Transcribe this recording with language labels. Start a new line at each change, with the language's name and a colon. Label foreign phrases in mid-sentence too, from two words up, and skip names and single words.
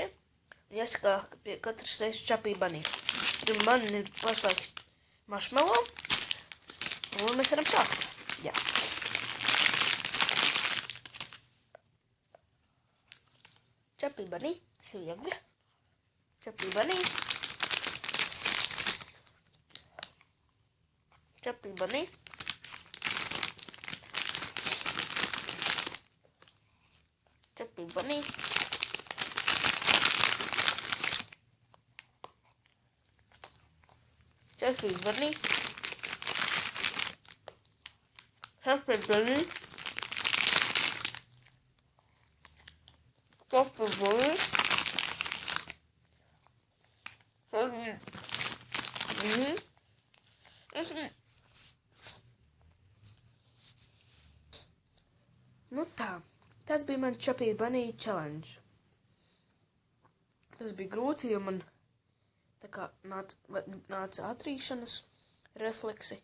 Latvian: Jāsaka, ka pie katras reizes Chubby Bunny. Tur man ir pašlaik marshmallow. Un mēs varam sākt. Jā. Chubby Bunny. Tas ir jauki. Chubby Bunny. Chubby Bunny. Chubby Bunny. Chubby Bunny. Chubby Bunny. Chubby Bunny. Nu tā, tas bija man Chubby Bunny challenge. Tas bija grūti, jo man tā kā nāca atrīšanas refleksi.